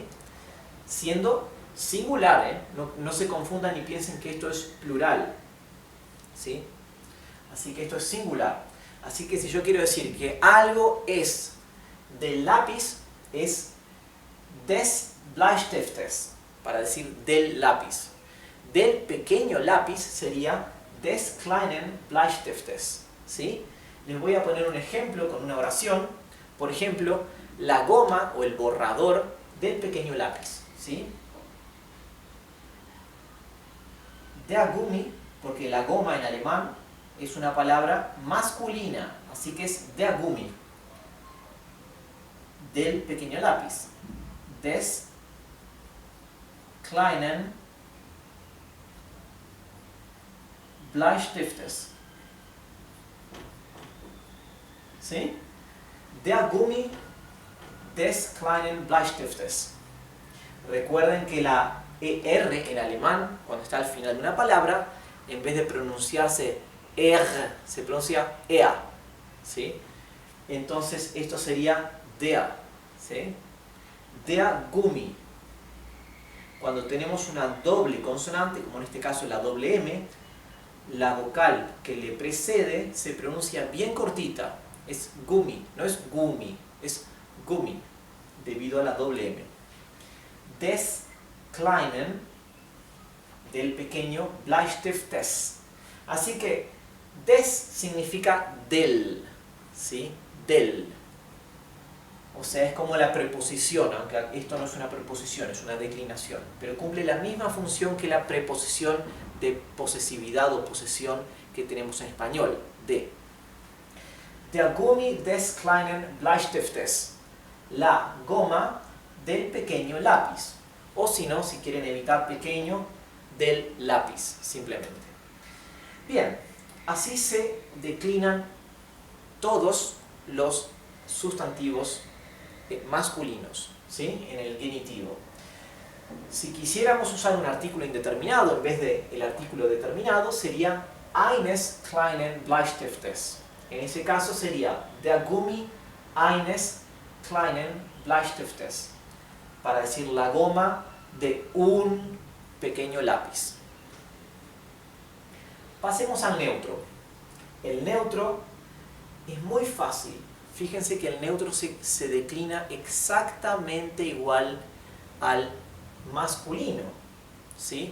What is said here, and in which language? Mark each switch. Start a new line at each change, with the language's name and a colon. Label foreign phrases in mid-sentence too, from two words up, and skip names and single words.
Spanish: Siendo singular, no se confundan y piensen que esto es plural, ¿sí? Así que esto es singular. Así que si yo quiero decir que algo es del lápiz, es
German: des Bleistiftes,
Spanish: para decir del lápiz. Del pequeño lápiz sería
German: des kleinen Bleistiftes,
Spanish: ¿sí? Les voy a poner un ejemplo con una oración. Por ejemplo, la goma o el borrador del pequeño lápiz, ¿sí?
German: Der Gummi,
Spanish: porque la goma en alemán es una palabra masculina, así que es
German: der Gummi,
Spanish: del pequeño lápiz,
German: des kleinen Bleistiftes, ¿sí? Der Gummi des kleinen Bleistiftes.
Spanish: Recuerden que la ER en alemán, cuando está al final de una palabra, en vez de pronunciarse R, se pronuncia EA, ¿sí? Entonces esto sería der, ¿sí?
German: Der Gummi.
Spanish: Cuando tenemos una doble consonante, como en este caso la doble M, la vocal que le precede se pronuncia bien cortita. Es Gummi, no es Gummi, es Gummi, debido a la doble M.
German: Des kleinen,
Spanish: del pequeño, Bleistiftes. Así que des significa del, ¿sí? Del. O sea, es como la preposición, aunque esto no es una preposición, es una declinación. Pero cumple la misma función que la preposición de posesividad o posesión que tenemos en español, de.
German: Der Gummi des kleinen Bleistiftes.
Spanish: La goma del pequeño lápiz. O si no, si quieren evitar pequeño, del lápiz, simplemente. Bien, así se declinan todos los sustantivos masculinos, ¿sí? En el genitivo. Si quisiéramos usar un artículo indeterminado en vez del artículo determinado, sería
German: eines kleinen Bleistiftes.
Spanish: En ese caso sería
German: der Gummi eines kleinen Bleistiftes,
Spanish: para decir la goma de un pequeño lápiz. Pasemos al neutro. El neutro es muy fácil. Fíjense que el neutro se declina exactamente igual al masculino, ¿sí?